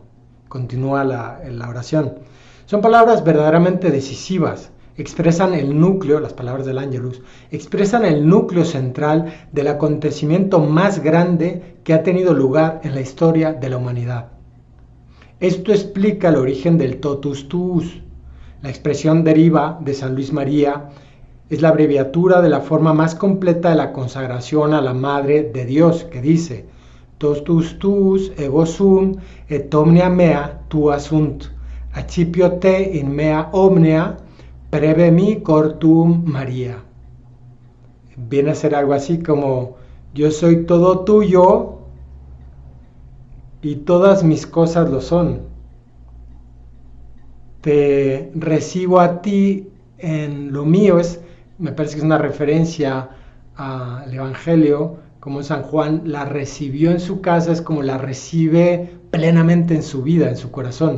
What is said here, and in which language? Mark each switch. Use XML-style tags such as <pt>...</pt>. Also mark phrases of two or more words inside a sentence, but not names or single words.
<es>Continúa la oración. Son palabras verdaderamente decisivas. Expresan el núcleo, las palabras del Ángelus, expresan el núcleo central del acontecimiento más grande que ha tenido lugar en la historia de la humanidad. Esto explica el origen del</es> <la>totus tuus.</la> <es>La expresión deriva de San Luis María, es la abreviatura de la forma más completa de la consagración a la Madre de Dios, que dice:</es> <la>totus tuus ego sum et omnia mea tua sunt, accipio te in mea omnia, preve mi cortum María.</la> <es>Viene a ser algo así como: yo soy todo tuyo y todas mis cosas lo son. Te recibo a ti en lo mío. Me parece que es una referencia al Evangelio, como San Juan la recibió en su casa, es como la recibe plenamente en su vida, en su corazón.</es>